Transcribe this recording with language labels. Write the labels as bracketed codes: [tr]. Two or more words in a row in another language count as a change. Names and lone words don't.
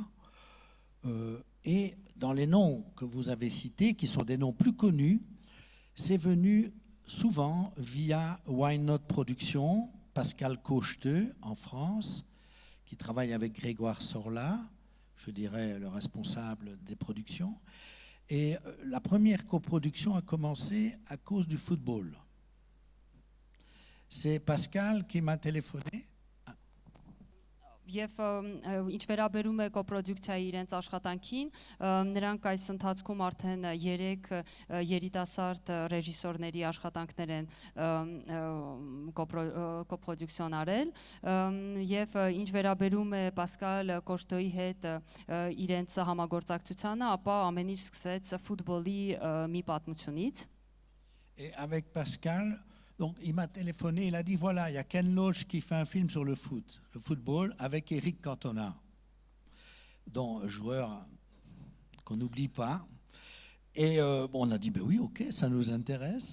[fr] Et dans les noms que vous avez cités, qui sont des noms plus connus, c'est venu souvent via Why Not Production, Pascal Cocheteux en France, qui travaille avec Grégoire Sorla, je dirais le responsable des productions. Et la première coproduction a commencé à cause du football. C'est Pascal qui m'a téléphoné. [hy] Եվ ինչ վերաբերում է կոպրոդուկցիայի իրենց աշխատանքին, նրանք այս ընթացքում արդեն 3 երիտասարդ ռեժիսորների աշխատանքներ են կոպրոդուկցիոն արել, եւ ինչ վերաբերում է Պասկալ Կոշտոյի հետ իրենց համագործակցությանը, ապա ամեն ինչ սկսեց ֆուտբոլի մի պատմությունից։ [fr] Et avec Pascal, donc il m'a téléphoné, il a dit voilà, il y a Ken Loach qui fait un film sur le football, avec Eric Cantona, dont un joueur qu'on n'oublie pas. Et bon, on a dit ben oui, ok, ça nous intéresse.